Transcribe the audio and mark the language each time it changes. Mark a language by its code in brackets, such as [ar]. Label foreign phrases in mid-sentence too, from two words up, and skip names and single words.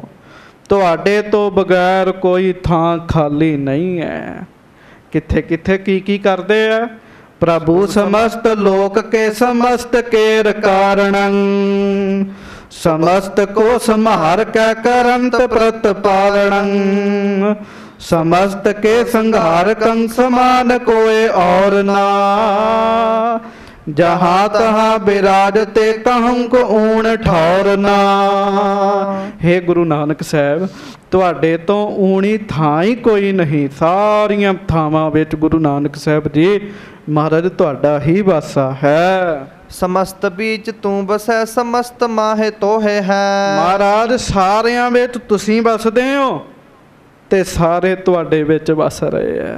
[pa] ਤੁਹਾਡੇ ਤੋਂ ਬਗੈਰ ਕੋਈ ਥਾਂ ਖਾਲੀ ਨਹੀਂ ਹੈ। ਕਿੱਥੇ ਕਿੱਥੇ ਕੀ ਕੀ ਕਰਦੇ ਆ? ਪ੍ਰਭੂ ਸਮਸਤ ਲੋਕ ਕੇ ਸਮਸਤ ਕੇਰ ਕਾਰਣੰ। ਸਮਸਤ ਕੋ ਸੰਹਾਰ ਕੈ ਕਰੰਤ ਪ੍ਰਤ ਪਾਲਣੰ। ਸਮਸਤ ਕੇ ਸੰਘਾਰ ਕੰਗ ਸਮਾਨ ਕੋਈ ਔਰ ਨਾ। ਜਹਾਂ ਤਹਾਂ ਬਿਰਾਜਤੇ ਕਹੂੰ ਕੋ ਊਣ ਠੌਰ ਨਾ। हे गुरु नानक साहब, ਤੁਹਾਡੇ ਤੋਂ ਊਣੀ ਥਾਂ ਹੀ ਕੋਈ ਨਹੀਂ। ਸਾਰੀਆਂ ਥਾਵਾਂ ਵਿੱਚ ਗੁਰੂ ਨਾਨਕ ਸਾਹਿਬ ਜੀ ਮਹਾਰਾਜ ਤੁਹਾਡਾ ਹੀ ਵਾਸਾ ਹੈ। ਸਮਸਤ ਬੀਚ ਤੂੰ ਬਸੈ ਸਮਸਤ ਮਾਹੇ ਤੋਹੇ ਹੈ। ਮਹਾਰਾਜ ਸਾਰਿਆਂ ਵਿੱਚ ਤੁਸੀਂ ਵਸਦੇ ਹੋ ਤੇ ਸਾਰੇ ਤੁਹਾਡੇ ਵਿੱਚ ਵਸ ਰਹੇ ਹੈ।